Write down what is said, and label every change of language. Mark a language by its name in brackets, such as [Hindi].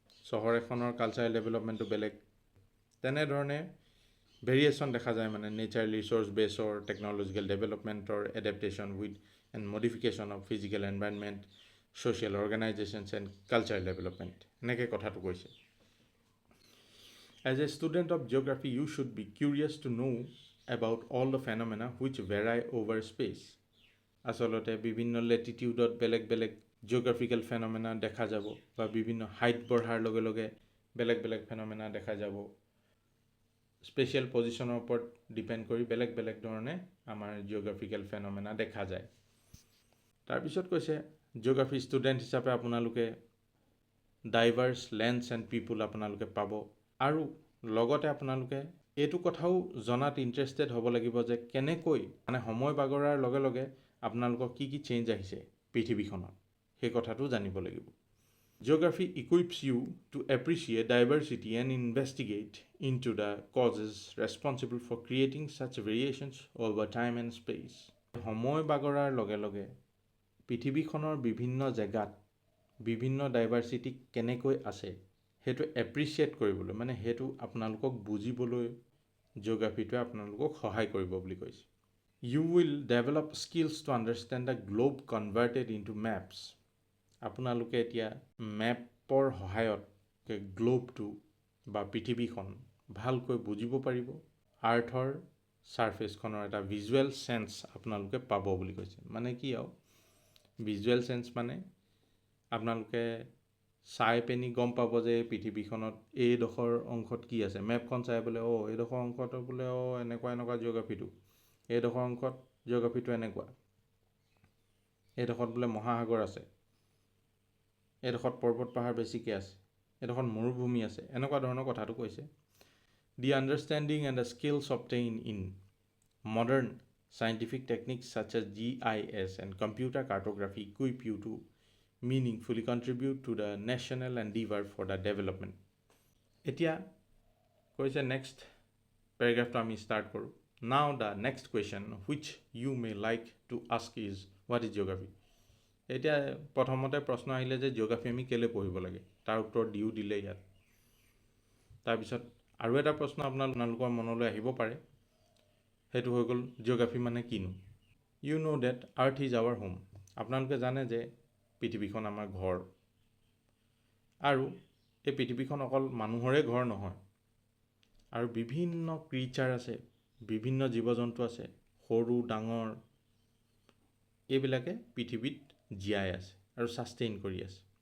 [Assamese] চহৰ এখনৰ কালচাৰেল ডেভেলপমেণ্টটো বেলেগ। তেনেধৰণে ভেৰিয়েশ্যন দেখা যায়, মানে নেচাৰেল ৰিচোৰ্চ বেছৰ technological ডেভেলপমেণ্টৰ [English] adaptation with and modification of physical environment, social organizations and cultural development, [Assamese] এনেকৈ কথাটো কৈছে। [English] As a student of geography, you should be curious to know about all the phenomena which vary over space. [Assamese] আচলতে বিভিন্ন লেটিটিউডত বেলেগ বেলেগ geographical ফেনমেনা দেখা যাব, বা বিভিন্ন হাইট বঢ়াৰ লগে লগে বেলেগ বেলেগ ফেনমেনা দেখা যাব। স্পেচিয়েল পজিশ্যনৰ ওপৰত ডিপেণ্ড কৰি বেলেগ বেলেগ ধৰণে আমাৰ জিঅ'গ্ৰাফিকেল ফেনমেনা দেখা যায়। তাৰপিছত কৈছে জিঅ'গ্ৰাফি ষ্টুডেণ্ট হিচাপে আপোনালোকে [English] diverse lands and people [Assamese] আপোনালোকে পাব, আৰু লগতে আপোনালোকে এইটো কথাও জনাত ইণ্টাৰেষ্টেড হ'ব লাগিব যে কেনেকৈ মানে সময় বাগৰাৰ লগে লগে আপোনালোকৰ কি কি চেঞ্জ আহিছে পৃথিৱীখনত, সেই কথাটো জানিব লাগিব। [English] Geography equips you to appreciate diversity and investigate into the causes responsible for creating such variations over time and space. [Assamese] সময় বাগৰাৰ লগে লগে পৃথিৱীখনৰ বিভিন্ন জেগাত বিভিন্ন ডাইভাৰ্চিটি কেনেকৈ আছে সেইটো এপ্ৰিচিয়েট কৰিবলৈ, মানে সেইটো আপোনালোকক বুজিবলৈ জিঅ'গ্ৰাফিটোৱে আপোনালোকক সহায় কৰিব বুলি কৈছে। [English] You will develop skills to understand the globe converted into maps. [Assamese] আপোনালোকে এতিয়া মেপৰ সহায়ত গ্লোবটো বা পৃথিৱীখন ভালকৈ বুজিব পাৰিব। আৰ্থৰ ছাৰ্ফেচখনৰ এটা ভিজুৱেল চেন্স আপোনালোকে পাব বুলি কৈছে। মানে কি আৰু ভিজুৱেল চেন্স মানে আপোনালোকে চাই পিনি গম পাব যে পৃথিৱীখনত এইডোখৰ অংশত কি আছে। মেপখন চাই বোলে এইডোখৰ অংশত বোলে এনেকুৱা এনেকুৱা জিঅ'গ্ৰাফিটো, এইডোখৰ অংশত জিঅ'গ্ৰাফিটো এনেকুৱা, এইডোখৰত বোলে মহাসাগৰ আছে, এইডোখৰত পৰ্বত পাহাৰ বেছিকৈ আছে, এইডোখৰত মৰুভূমি আছে, এনেকুৱা ধৰণৰ কথাটো কৈছে। [English] The understanding and the skills obtained in modern scientific techniques such as GIS and computer cartography equip you to meaningfully contribute to the national endeavor for the development. [Assamese] এতিয়া কৈছে নেক্সট পেৰাগ্ৰাফটো আমি ষ্টাৰ্ট কৰোঁ। [English] Now the next question which you may like to ask is what is geography? [Assamese] এতিয়া প্ৰথমতে প্ৰশ্ন আহিলে যে geography আমি কেলৈ পঢ়িব লাগে, তাৰ উত্তৰ দিলে ইয়াত। তাৰপিছত আৰু এটা প্ৰশ্ন আপোনালোকৰ মনলৈ আহিব পাৰে, সেইটো হৈ গ'ল জিঅ'গ্ৰাফি মানে কিনো। [English] You know' that earth is our home. [Assamese] আপোনালোকে জানে যে পৃথিৱীখন আমাৰ ঘৰ, আৰু এই পৃথিৱীখন অকল মানুহৰে ঘৰ নহয়, আৰু বিভিন্ন ক্ৰিচাৰ আছে, বিভিন্ন জীৱ জন্তু আছে, সৰু ডাঙৰ, এইবিলাকে পৃথিৱীত জীয়াই আছে আৰু ছাষ্টেইন কৰি আছে।